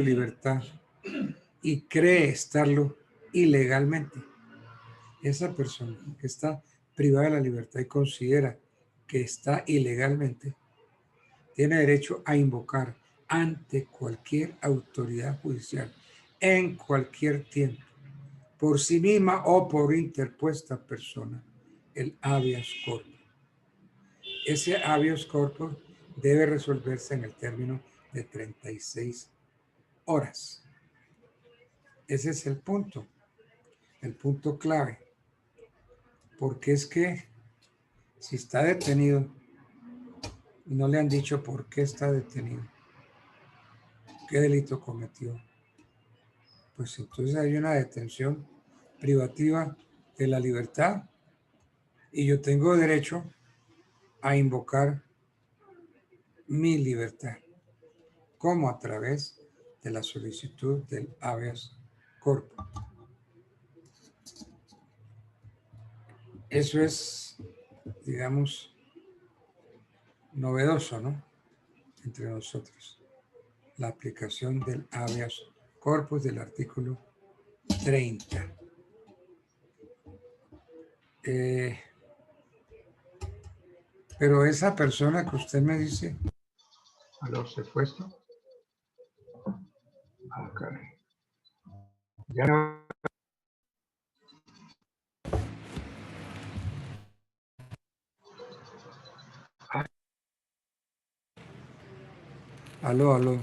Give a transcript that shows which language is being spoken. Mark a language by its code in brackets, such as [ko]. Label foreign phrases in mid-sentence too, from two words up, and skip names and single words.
[es] libertad y cree estarlo ilegalmente, esa persona que está privada de la libertad y considera que está ilegalmente, tiene derecho a invocar ante cualquier autoridad judicial en cualquier tiempo, por sí misma o por interpuesta persona, el [la] habeas corpus. [es] Ese [la] habeas corpus [es] debe resolverse en el término de 36 horas. Ese es el punto clave. Porque es que si está detenido y no le han dicho por qué está detenido, qué delito cometió, pues entonces hay una detención privativa de la libertad y yo tengo derecho a invocar mi libertad, como a través de la solicitud del [la] habeas corpus. [es] Eso es, digamos, novedoso, ¿no? Entre nosotros. La aplicación del [la] habeas corpus [es] del artículo 30. Pero esa persona que usted me dice, a los secuestros, caray. Ya no. Aló.